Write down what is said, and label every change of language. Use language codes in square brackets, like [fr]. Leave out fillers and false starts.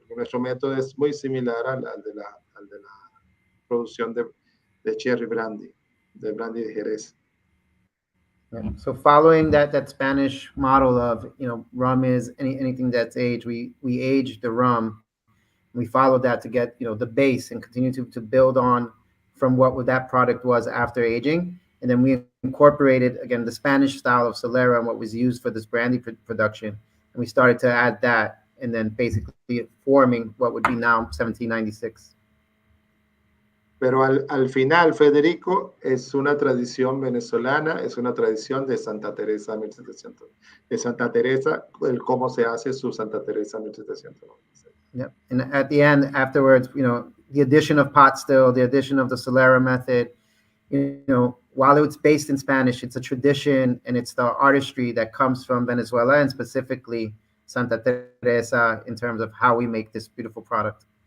[es] Nuestro método es muy similar al de la producción de cherry brandy, de brandy de Jerez. [en] Yeah. So following that Spanish model of, rum is anything that's aged, we age the rum. We followed that to get, the base and continue to build on from what that product was after aging. And then we incorporated, again, the Spanish style of Solera and what was used for this brandy production. And we started to add that and then basically forming what would be now 1796. [es] Pero al final, Federico, es una tradición venezolana, es una tradición de Santa Teresa 1700, de Santa Teresa, el cómo se hace su Santa Teresa 1796. [en] Yep. And at the end, afterwards, the addition of pot still, the addition of the Solera method, while it's based in Spanish, it's a tradition and it's the artistry that comes from Venezuela and specifically Santa Teresa in terms of how we make this beautiful product.